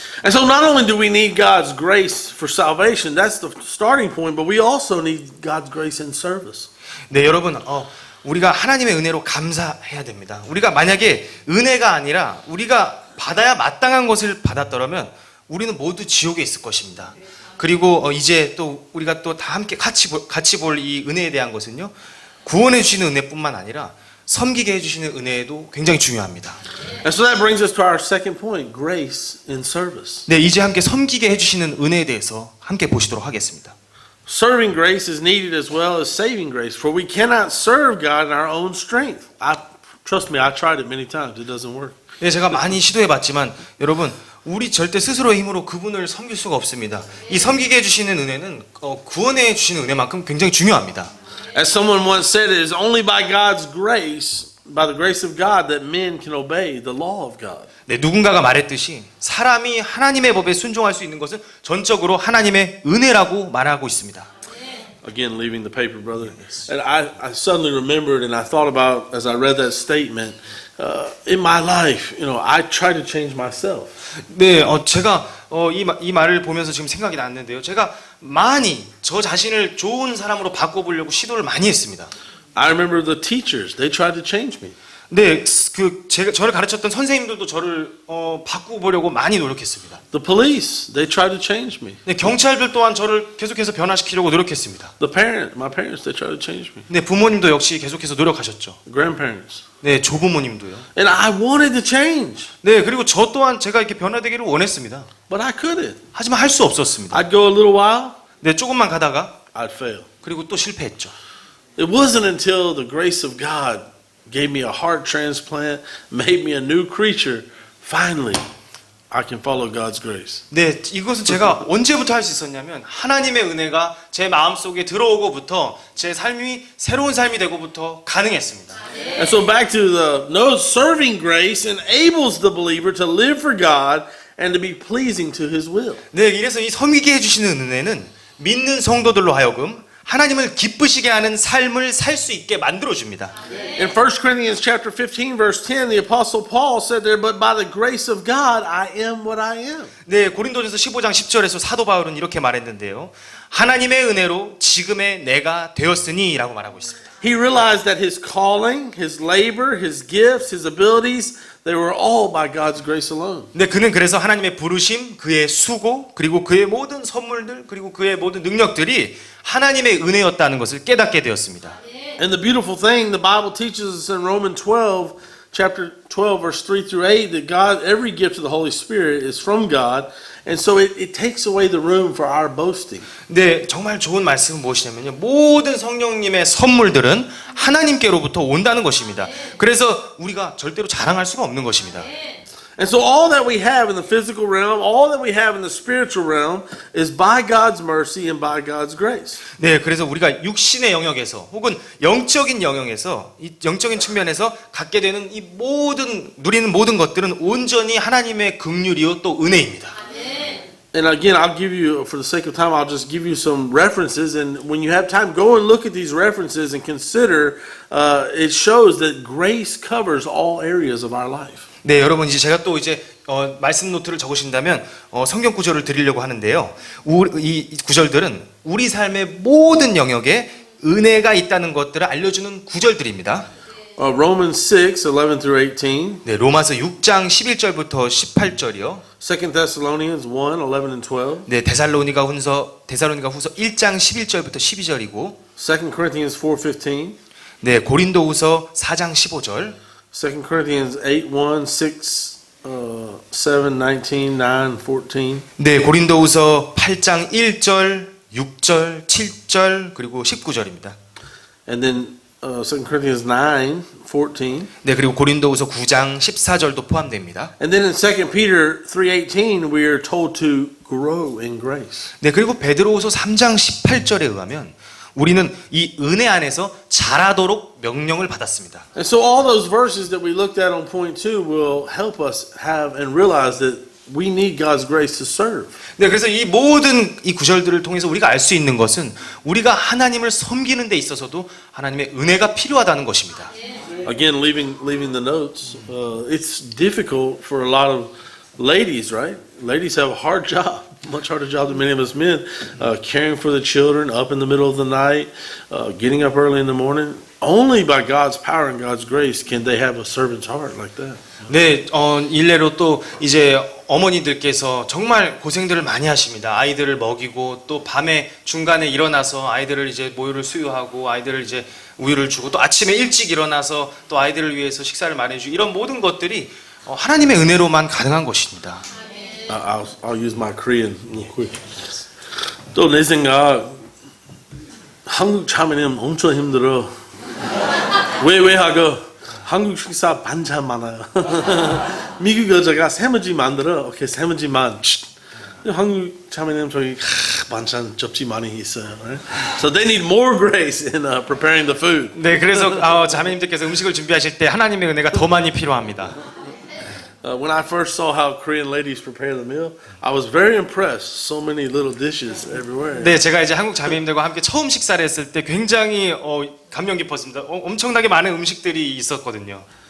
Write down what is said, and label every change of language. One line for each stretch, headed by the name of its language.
English: And so not only do we need God's grace for salvation, that's the starting point, but we also need God's grace in service.
Korean: 네, 여러분, 우리가 하나님의 은혜로 감사해야 됩니다. 우리가 만약에 은혜가 아니라 우리가 받아야 마땅한 것을 받았더라면 우리는 모두 지옥에 있을 것입니다. 그리고 이제 또 우리가 또 다 함께 같이 볼 이 은혜에 대한 것은요, 구원해 주시는 은혜뿐만 아니라 섬기게 해주시는 은혜도 굉장히 중요합니다.
English: And so that brings us to our second point, grace in service.
Korean: 네, 이제 함께 섬기게 해주시는 은혜에 대해서 함께 보시도록 하겠습니다.
English: Serving grace is needed as well as saving grace, for we cannot serve God in our own strength. Trust me, I tried it many times. It doesn't work.
Korean: 네, 제가 많이 시도해봤지만 여러분, 우리 절대 스스로의 힘으로 그분을 섬길 수가 없습니다. 이 섬기게 해주시는 은혜는 구원해 주시는 은혜만큼 굉장히 중요합니다.
English: As someone once said, it is only by God's grace, by the grace of God, that men can obey the law of God.
Korean: 네, 누군가가 말했듯이 사람이 하나님의 법에 순종할 수 있는 것은 전적으로 하나님의 은혜라고 말하고 있습니다.
English: Again, leaving the paper, brother. And I suddenly remembered, and I thought about as I read that statement. In my life, I try to change myself.
Korean: 네, 제가 이 말을 보면서 지금 생각이 났는데요. 제가 많이 저 자신을 좋은 사람으로 바꿔보려고 시도를 많이 했습니다.
English: I remember the teachers; they tried to change me.
Korean: 네, 저를 가르쳤던 선생님들도 저를 바꾸보려고 많이 노력했습니다.
English: The police; they tried to change me.
Korean: 네, 경찰들 또한 저를 계속해서 변화시키려고 노력했습니다.
English: My parents, they tried to change me.
Korean: 네, 부모님도 역시 계속해서 노력하셨죠.
English: Grandparents.
Korean: 네, 조부모님도요.
English: And I wanted to change.
Korean: 네, 그리고 저 또한 제가 이렇게 변화되기를 원했습니다.
English: But I couldn't.
Korean: 하지만 할 수 없었습니다.
English: I'd go a little while,
Korean: 네, 조금만 가다가
English: I'd fail.
Korean: 그리고 또 실패했죠.
English: It wasn't until the grace of God gave me a heart transplant, made me a new creature, finally I can follow God's grace.
Korean: 네, 이것은 제가 언제부터 할 수 있었냐면 하나님의 은혜가 제 마음속에 들어오고부터 제 삶이 새로운 삶이 되고부터 가능했습니다.
English: And so back to the note, serving grace enables the believer to live for God and to be pleasing to His will.
Korean: 네, 이래서 이 섬기게 해주시는 은혜는 믿는 성도들로 하여금 하나님을 기쁘시게 하는 삶을 살 수 있게 만들어줍니다.
English: In 1 Corinthians chapter 15 verse 10, the apostle Paul said there, but by the grace of God I am what I am.
Korean: 네, 고린도전서 15장 10절에서 사도 바울은 이렇게 말했는데요. 하나님의 은혜로 지금의 내가 되었으니라고 말하고 있습니다.
English: He realized that his calling, his labor, his gifts, his abilities, they were all by God's grace alone.
Korean: 네, 그는 그래서 하나님의 부르심, 그의 수고, 그리고 그의 모든 선물들, 그리고 그의 모든 능력들이 하나님의 은혜였다는 것을 깨닫게 되었습니다.
English: And the beautiful thing, the Bible teaches us in Romans 12, chapter 12, verse 3 through 8, that God, every gift of the Holy Spirit is from God, and so it takes away the room for our boasting.
Korean: 네, 정말 좋은 말씀은 무엇이냐면요. 모든 성령님의 선물들은 하나님께로부터 온다는 것입니다. 그래서 우리가 절대로 자랑할 수가 없는 것입니다.
English: And so all that we have in the physical realm, all that we have in the spiritual realm is by God's mercy and by God's grace.
Korean: 네, 그래서 우리가 육신의 영역에서 혹은 영적인 영역에서 이 영적인 측면에서 갖게 되는 이 모든 누리는 모든 것들은 온전히 하나님의 긍휼이요 또 은혜입니다.
English: And again, I'll give you, for the sake of time, I'll just give you some references. And when you have time, go and look at these references and consider. It shows that grace covers all areas of our life.
Korean: 네, 여러분 이제 제가 또 이제 말씀 노트를 적으신다면 성경 구절을 드리려고 하는데요. 이 구절들은 우리 삶의 모든 영역에 은혜가 있다는 것들을 알려주는 구절들입니다.
English: Romans 6, 11 through 18.
Korean: 네, 로마서 6장 11절부터 18절이요.
English: 2 Thessalonians 1, 11 and 12.
Korean: 네, 데살로니가 후서 1장 11절부터 12절이고
English: 2 Corinthians 4:15.
Korean: 네, 고린도후서 4장 15절.
English: 2 Corinthians 8, 1, 6, 7, 19, 9, 14.
Korean: 네, 고린도후서 8장 1절, 6절, 7절 그리고 19절입니다.
English: And then 2 Corinthians 9, 14.
Korean: 네, 그리고 고린도후서 9장 14절도 포함됩니다.
English: And then in 2 Peter 3:18, we are told to grow in grace.
Korean: 네, 그리고 베드로후서 3장 18절에 의하면 우리는 이 은혜 안에서 자라도록 명령을 받았습니다.
English: And so all those verses that we looked at on point 2 will help us have and realize that we need God's grace to serve.
Korean: 네, 그래서 이 모든 이 구절들을 통해서 우리가 알 수 있는 것은 우리가 하나님을 섬기는 데 있어서도 하나님의 은혜가 필요하다는 것입니다.
English: Again, leaving the notes, it's difficult for a lot of ladies, right? Ladies have a hard job, much harder job than many of us men, caring for the children, up in the middle of the night, getting up early in the morning. Only by God's power and God's grace can they have a servant's heart like that.
Korean: 네, 일례로 또 이제 어머니들께서 정말 고생들을 많이 하십니다. 아이들을 먹이고 또 밤에 중간에 일어나서 아이들을 이제 모유를 수유하고 아이들을 이제 우유를 주고 또 아침에 일찍 일어나서 또 아이들을 위해서 식사를 마련해주고 이런 모든 것들이 하나님의 은혜로만 가능한 것입니다.
English: I'll use my Korean real quick.
Korean: 또 내 생각 한국 자매님 엄청 힘들어. 왜 하고 한국 식사 반찬 많아요. 미국 여자가 세무지 만들어. 오케이 세무지만. 한국 자매님 저기 반찬 접시 많이 있어요.
English: Right? So they need more grace in preparing the food.
Korean: 네, 그래서 자매님들께서 음식을 준비하실 때 하나님의 은혜가 더 많이 필요합니다.
English: When I first saw how Korean ladies prepare the meal, I was very impressed. So many little dishes everywhere.
Korean: 네, 제가 이제 한국 자매님들과 함께 처음 식사를 했을 때 굉장히 감명 깊었습니다. 엄청나게 많은 음식들이 있었거든요.